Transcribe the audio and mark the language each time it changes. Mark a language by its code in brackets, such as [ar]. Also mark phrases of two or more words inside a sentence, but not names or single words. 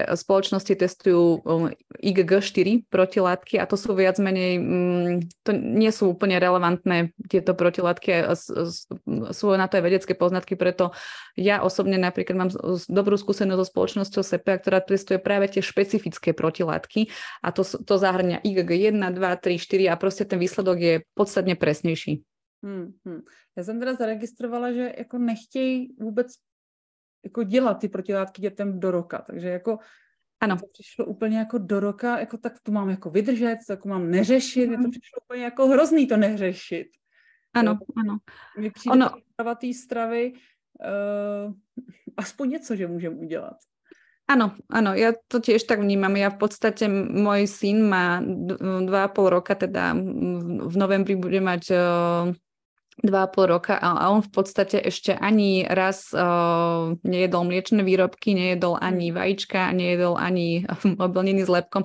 [sk] spoločnosti testujú IgG4 protilátky a to sú viac menej, to nie sú úplne relevantné tieto protilátky, sú na to aj vedecké poznatky, preto ja osobne napríklad mám dobrú skúsenosť so spoločnosťou SEPEA, ktorá testuje práve tie špecifické protilátky a to zahrňa IgG 1, 2, 3, 4 a proste ten výsledok je podstatne presnejší. [cs] Já jsem teda zaregistrovala, že jako nechtějí vůbec jako dělat ty protilátky dětem do roka, takže jako ano. To přišlo úplně jako do roka, jako tak to mám jako vydržet, to jako mám neřešit, to přišlo úplně jako hrozný to neřešit. Ano. Mi přijde té stravy aspoň něco, že můžeme udělat. [sk] Áno, ja to tiež tak vnímam. Ja v podstate, môj syn má 2,5 roka, teda v novembri bude mať 2,5 roka a on v podstate ešte ani raz nejedol mliečne výrobky, nejedol ani vajíčka, nejedol ani obilniny s lepkom.